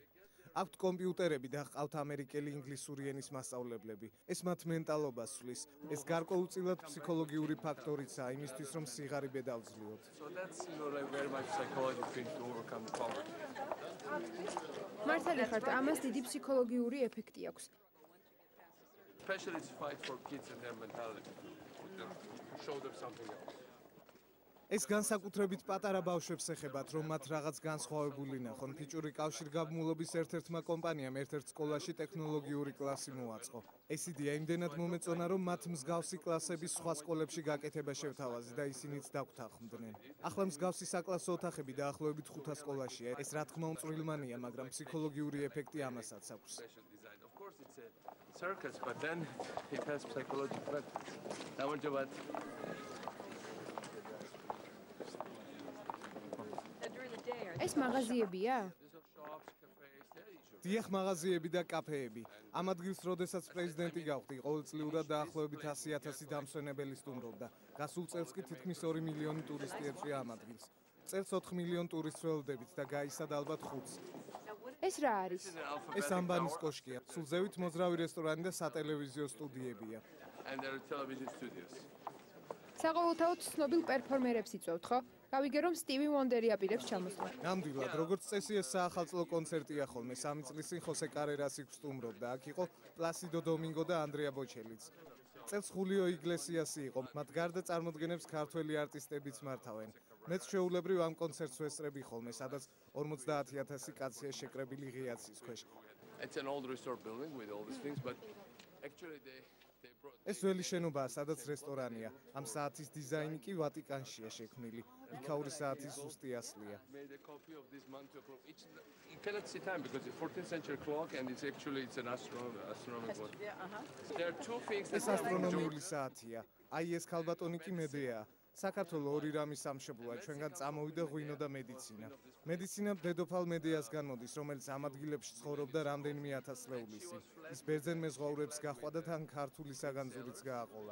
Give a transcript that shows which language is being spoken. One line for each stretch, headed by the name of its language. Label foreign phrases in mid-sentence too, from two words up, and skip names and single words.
Georgian: აქვთ კომპიუტერები და ჰყავთ ამერიკელი ინგლისური ენის მასწავლებლები. ეს მათ მენტალობას ცვლის. ეს გარკვეულწილად ფსიქოლოგიური ფაქტორიცაა იმისთვის, რომ სიღარიბე დავძლიოთ. მართალი ხართ, ამას დიდი ფსიქოლოგიური ეფექტი აქვს.
English: especially to fight for kids and their mentality, to show them something else.
Georgian: ეს განსაკუთრებით პატარა ბავშვებს ეხებათ, რომ მათ რაღაც განსხვავებული ნახონ. ფიჭური კავშირგაბმულობის ერთ-ერთმა კომპანიამ ერთ-ერთ სკოლაში ტექნოლოგიური კლასი მოაწყო. ეს იდეა იმდენად მომეწონა, რომ მათ მსგავსი კლასების სხვა სკოლებში გაკეთება შევთავაზეს და ისინიც დაგვთანხმდნენ. ახლა მსგავსი საკლასო ოთახები დაახლოებით 5 სკოლაშია. ეს რა თქმა უნდა წვრილმანია, მაგრამ ფსიქოლოგიური ეფექტი ამასაც აქვს.
English: Of course, it's a circus, but then it has psychological effects.
Georgian: ეს მაღაზიებია? დიახ, მაღაზიები და კაფეები. ამ ადგილს, როდესაც პრეზიდენტი გავხდი, ყოველწლიურად დაახლოებით 100,000 დამსვენებელი სტუმრობდა. გასულ წელს კი თითქმის 2 მილიონი ტურისტი ეწვია ამ ადგილს. წელს 4 მილიონ ტურისტს ველოდებით და გაისად ალბათ 5-ს. ეს რა არის? ეს ამბანის კოშკია. სულ ზევით მოძრავი რესტორანი და სატელევიზიო სტუდიებია.
English: And there are television studios.
Georgian: საყოველთაოდ ცნობილ პერფორმერებს იწვევთ, ხო? გავიგე რომ სტივი ვონდერი აპირებს ჩამოსვლა. ნამდვილად, როგორც წესი ეს საახალწლო კონცერტია ხოლმე. 3 წლის წინ ხოსე კარერასი გვსტუმრობდა. აქ იყო პლასიდო დომინგო და ანდრია ბოჩელიც. წელს ხულიო იგლესიასი იყო. მათ გარდა წარმოდგენებს ქართველი არტისტებიც მართავენ. მეც შეუულებრივ ამ კონცერტს ვესწრები ხოლმე, სადაც 50,000 კაცია შეკრებილი ღია ცის ქვეშ.
English: It's an old restored building with all these things, but actually they brought
Georgian: ეს ძველი შენობაა, სადაც რესტორანია. ამ საათის დიზაინი კი ვატიკანშია შექმნილი. იქაური საათის ზუსტი ასლია.
English: made a copy of this mantua clock. You cannot see time because it's a 14th century clock and it's an astronomical one. There are two things that
Georgian: ეს ასტრონომიული საათია. აი ეს ქალბატონი კი მედეა. საქართველოს ორი რამის სამშობლოა, ჩვენგან წამოვიდა ღვინო და მედიცინა. მედიცინა დედოფალ მედეასგან მოდის, რომელიც ამ ადგილებში ცხოვრობდა რამდენიმე ათასწლეულისი. ის ბერძენ მეზღვაურებს გაჰყვა და თან ქართული საგანძურიც გააყოლა.